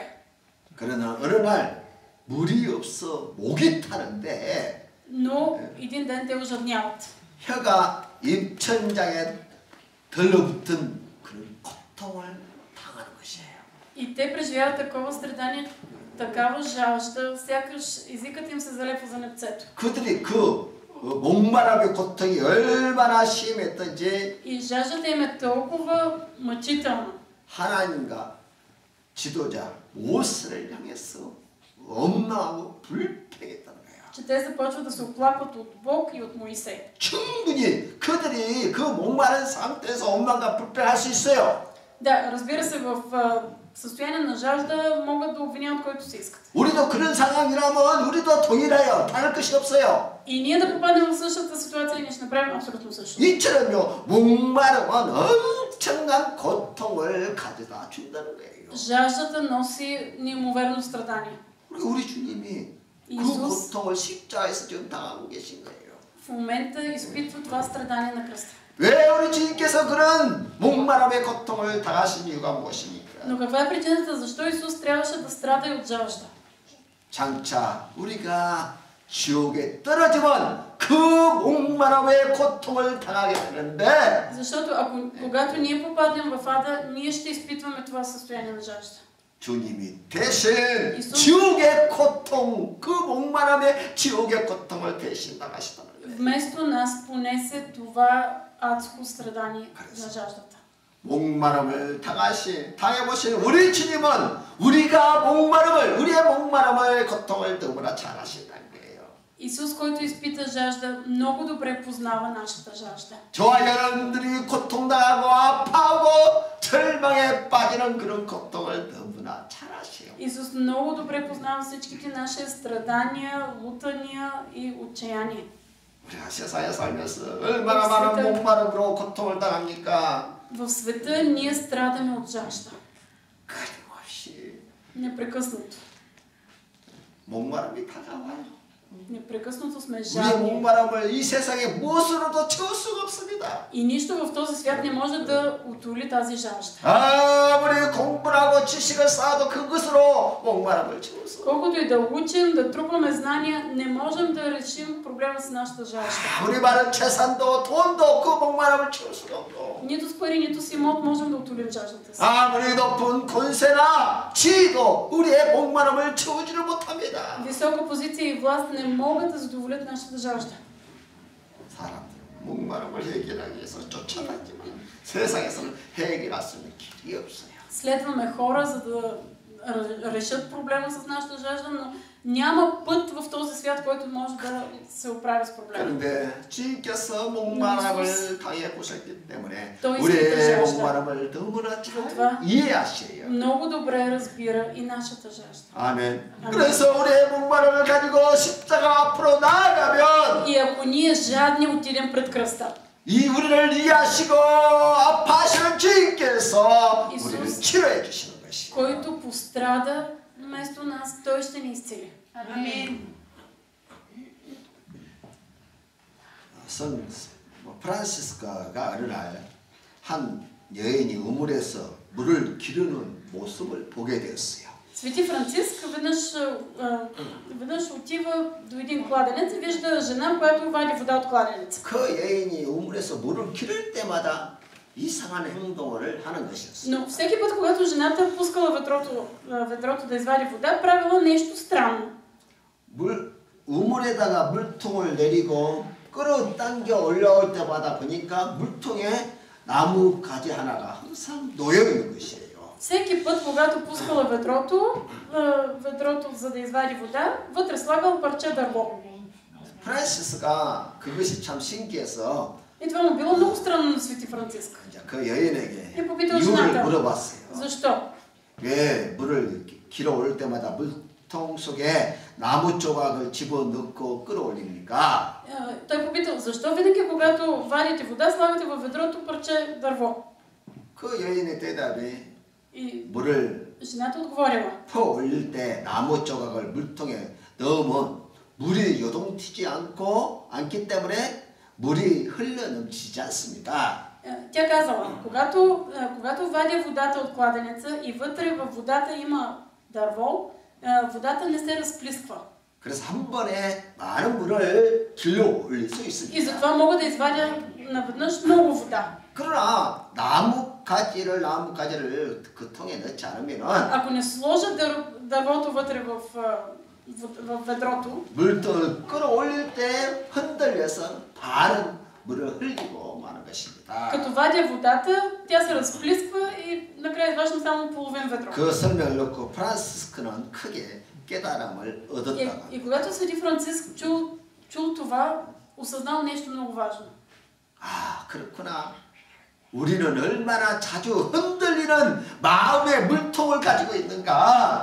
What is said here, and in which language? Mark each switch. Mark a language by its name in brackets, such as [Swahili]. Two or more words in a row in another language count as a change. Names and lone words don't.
[Korean] 그러나 어느 날 물이 없어 목이 타는데 [Bulgarian] Но един ден те ожадняват. [Korean] 혀가 입천장에 들러붙은 그런 고통을 당하는 것이에요. [Bulgarian] И те преживяват такова страдание, такава жажда, сякаш езикът им се залепва за непцето. [Korean] 그들이 그 목마름의 고통이 얼마나 심했던지 [Bulgarian] И жаждата им е толкова мъчителна. [Korean] 하나님과 지도자 모세를 향해서 원망하고 불평했다는 거예요. [Bulgarian] Че те започват да се оплакват от Бог и от Моисей. [Korean] 충분히 그들이 그 목마른 상태에서 원망과 불평할 수 있어요. [Bulgarian] Да, разбира се, в състояние на жажда могат да обвиняват който се искат. [Korean] 우리도 그런 상황이라면 우리도 동일해요. 다를 것이 없어요. [Bulgarian] И ние да попадем в същата ситуация, ние ще направим абсолютно същото. [Korean] 이처럼요. 목마름은 엄청난 고통을 가져다 준다는 거예요. [Bulgarian] Жаждата носи неимоверно страдание. [Korean] 우리 주님이 그 [Bulgarian] Исус [Korean] 고통을 십자가에서 지금 당하고 계신 거예요. [Bulgarian] в момента изпитва това страдание на кръста. [Korean] 왜 우리 주님께서 그런 목마름의 고통을 당하신 이유가 무엇입니까? [Bulgarian] Но каква е причината защо Исус трябваше да страда и от жажда? [Korean] 장차 우리가 지옥에 떨어지면 그 목마름의 고통을 당하게 되는데 [Bulgarian] Защото когато ние попаднем в ада, ние ще изпитваме това състояние на жажда. [Korean] 주님이 대신 이수- 지옥의 고통, 그 목마름의 지옥의 고통을 대신 나가시더라고요. [Bulgarian] Вместо нас понесе това адско страдание на жаждата. [Korean] 목마름을 당해보신 우리 주님은 우리의 목마름을 고통을 너무나 잘 아신다는 거예요. [Bulgarian] Исус, който изпита жажда, много добре познава нашата жажда. [Korean] 저와 여러분들이 고통당하고 아파하고 절망에 빠지는 그런 고통을 너무나 잘 아세요. [Bulgarian] Исус много добре познава всичките наши страдания, лутания и отчаяние. [Korean] 우리가 세상에 살면서 얼마나 많은 목마름으로 고통을 당합니까? [Bulgarian] В света ние страдаме от жажда. [Korean] 끊임없이 [Bulgarian] Непрекъснато. [Korean] 목마름이 다가와요. [Bulgarian] Непрекъснато сме [Korean] 우리의 [Bulgarian] жадни. [Korean] 목마름을 이 세상에 무엇으로도 채울 수가 없습니다. [Bulgarian] И нищо в този свят не може да утоли тази жажда. [Korean] 아무리 공부를 하고 지식을 쌓아도 그것으로 목마름을 채울 수 없어요. [Bulgarian] Колкото и да учим, да трупаме знания, не можем да решим проблема с нашата жажда. [Korean] 아무리 많은 재산도 돈도 그 목마름을 채울 수가 없고 [Bulgarian] Нито с пари, нито с имот можем да утолим жаждата си. [Korean] 아무리 높은 권세나 지위도 우리의 목마름을 채우지를 못합니다. [Bulgarian] Висока позиция и власт не могат да задоволят нашата жажда. [Korean] 사람들은 목마름을 해결하기 위해서 쫓아다니지만 세상에서는 해결할 수 있는 길이 없어요. [Bulgarian] Следваме хора, за да решат проблема с нашата жажда, но няма път в този свят, който може да се оправи с проблема. [Korean] 그런데 주님께서 목마름을 당해 보셨기 때문에 또 우리의 있을 목마름을 너무나 잘 [Bulgarian] това [Korean] 이해하셔요. [Bulgarian] много добре разбира и нашата жажда. [Korean] 아멘. 그래서 우리의 목마름을 가지고 십자가 앞으로 나아가면 [Bulgarian] И ако ние жадни отидем пред кръста, [Korean] 이 우리를 이해하시고 아파하시는 주님께서 이sus. 우리를 치료해 주시는 것이. [Bulgarian] който пострада вместо нас, той ще ни изцели. [Korean] 아멘. 프란시스카가 어느 날 한 여인이 우물에서 물을 기르는 모습을 보게 되었어요. [Bulgarian] Свети Франциск веднъж отива до един кладенец и вижда жена, която вади вода от кладенеца. [Korean] 그 여인이 우물에서 물을 기를 때마다 이상한 행동을 하는 것이었어요. [Bulgarian] Но всеки път, когато жената пускала ведрото да извади вода, правила нещо странно. [Korean] 우물에다가 물통을 내리고 끌어당겨 올라올 때마다 보니까 물통에 나무 가지 하나가 항상 놓여 있는 것이에요. [Bulgarian] Всеки път, когато пускала ведрото, за да извади вода, вътре слагал парче дърво. [Korean] 프란시스가 그것이 참 신기해서 [Bulgarian] И това му било много странно на Свети Франциск. [Korean] 그 여인에게 [Bulgarian] И попитал [Korean] 이유를 [Bulgarian] жената. [Korean] 물어봤어요. [Bulgarian] Защо? [Korean] 왜 물을 길어 올 때마다 물통 속에 나무 조각을 집어넣고 끌어올립니까? [Bulgarian] Той попитал, защо винаги, когато вадите вода, слагате във ведрото парче дърво? [Korean] 그 여인의 대답이 [Bulgarian] И [Korean] 물을 [Bulgarian] жената отговорила. [Korean] 퍼 올릴 때 나무 조각을 물통에 넣으면 물이 요동치지 않기 때문에 물이 흘러 넘치지 않습니다. [Bulgarian] Тя казала, когато вадя водата от кладенеца и вътре във водата има дърво, водата не се разплисква. [Korean] 그래서 한 번에 많은 물을 길러 올릴 수 [Bulgarian] И [Korean] 있습니다. [Bulgarian] затова мога да извадя наведнъж много вода. [Korean] 그러나 나무 가지를 그 통에 넣지 않으면은 [Bulgarian] Ако не сложа дървото вътре в ведрото, [Korean] 물통을 끌어올릴 때 흔들려서 많은 물을 흘리고 마는 것입니다. [Bulgarian] като вадя водата, тя се разплисква и накрая изваждам само половин ведро. [Korean] 그 설명을 듣고 프란시스크는 크게 깨달음을 얻었다가 [Bulgarian] И когато Свети Франциск чул това, осъзнал нещо много важно. [Korean] 아 그렇구나. 우리는 얼마나 자주 흔들리는 마음의 물통을 가지고 있는가.